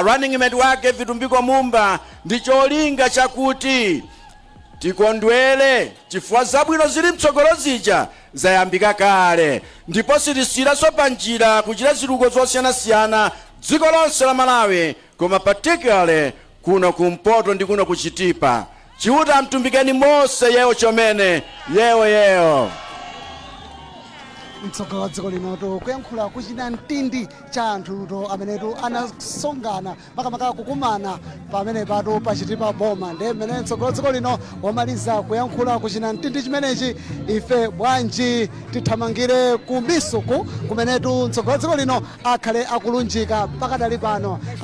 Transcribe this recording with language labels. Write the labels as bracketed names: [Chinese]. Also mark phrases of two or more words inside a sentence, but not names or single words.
[Nyanja] Running mate wake Vitumbiko Mumba ndi cholinga chakuti tikondwele chifukwa zabwino zili mtsogolo zija zayambika kale, ndipo sitisiyiraso panjira kuchita zitukuko zosiyanasiyana dziko lonse la Malawi, koma particularly kuno kumpoto ndi kuno kuchitipa. [Tumbuka] Chiuta mtumbikeni mose yewo chomene yewo. [Nyanja] mtsogoleri wa dziko lino kuyankhula kuchita mtindi cha anthu amenetu anasongana makamaka kukumana pamene pato pa Chitipa boma. Ndiye mmene mtsogoleri wa dziko lino wamaliza kuyankhula kuchita mtindi chimenechi, ife bwanji tithamangire ku misuku kumenetu mtsogoleri wa dziko lino akhale akulunjika pakadali pano.